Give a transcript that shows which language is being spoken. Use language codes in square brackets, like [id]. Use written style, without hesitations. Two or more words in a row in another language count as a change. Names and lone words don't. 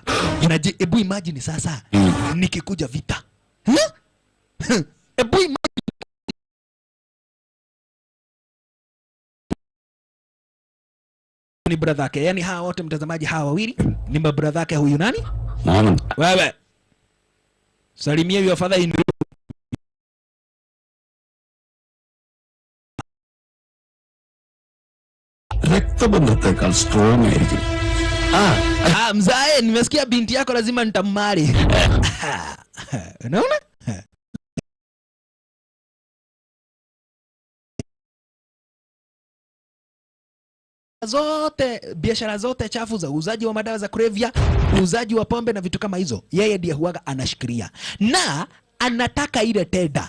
[sw] Na ebu imagine sasa nikikuja vita. Ebu imagine ni brother yake. Yani hawa wote mtazamaji, hawa wawili ni brother yake. Huyu nani? Muhammad. Wewe salimia [en] your father in [ml] രക്തബന്ധത്തെക്കാൾ സ്ട്രോങ് ആയിരിക്കും. [sw] Mzae, nimesikia binti yako lazima nitamari. Unaona? Zote biashara zote chafu za uuzaji wa madawa za kulevya, uuzaji wa pombe na vitu kama hizo, yeye ndiye huaga anashikilia na anataka ile tenda.